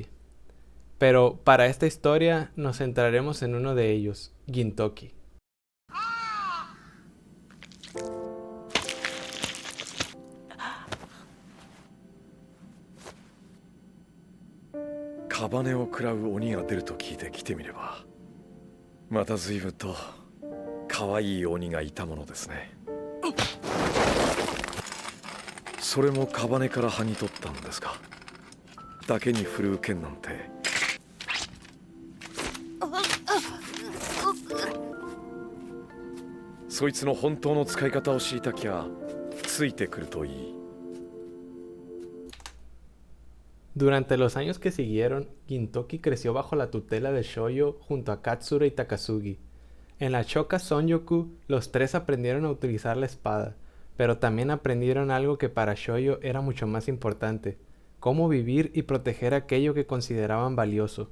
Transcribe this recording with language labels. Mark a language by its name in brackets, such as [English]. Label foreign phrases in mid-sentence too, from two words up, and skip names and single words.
[Spanish] Pero para esta historia nos centraremos en uno de ellos, Gintoki. [Japanese] Kabane を食らう鬼が出ると聞いて来てみれば、また随分と可愛い鬼がいたものですね。それもカバネから剥ぎ取ったのですか。だけに振るう剣なんて。そいつの本当の使い方を知りたきゃついてくるといい。 [Spanish] Durante los años que siguieron, Gintoki creció bajo la tutela de Shoujo junto a Katsura y Takasugi. En la Shoka Sonjoku, los tres aprendieron a utilizar la espada, pero también aprendieron algo que para Shoujo era mucho más importante: cómo vivir y proteger aquello que consideraban valioso.